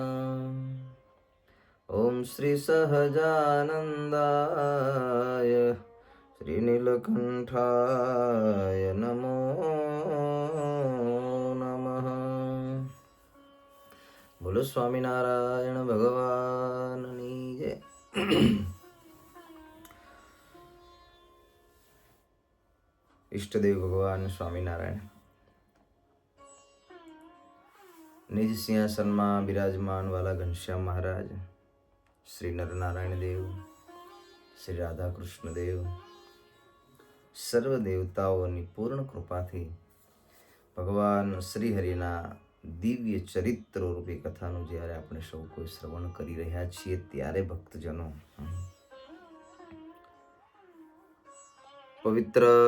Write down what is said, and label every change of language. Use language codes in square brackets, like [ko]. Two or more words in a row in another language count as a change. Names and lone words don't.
[sa] ॐ श्री सहजानन्दाय श्रीनीलकण्ठाय नमो नमः। [gu] બોલો સ્વામિનારાયણ ભગવાનની જય। ઈષ્ટદેવ ભગવાન સ્વામિનારાયણ નિજ સિંહાસનમાં બિરાજમાન વાલા ઘનશ્યામ મહારાજ, શ્રી નરનારાયણ દેવ, શ્રી રાધાકૃષ્ણ દેવ, સર્વ દેવતાઓની પૂર્ણ કૃપાથી ભગવાન શ્રી હરિના દિવ્ય ચરિત્રો રૂપી કથાનું જ્યારે આપણે સૌ કોઈ શ્રવણ કરી રહ્યા છીએ ત્યારે ભક્તજનો પવિત્ર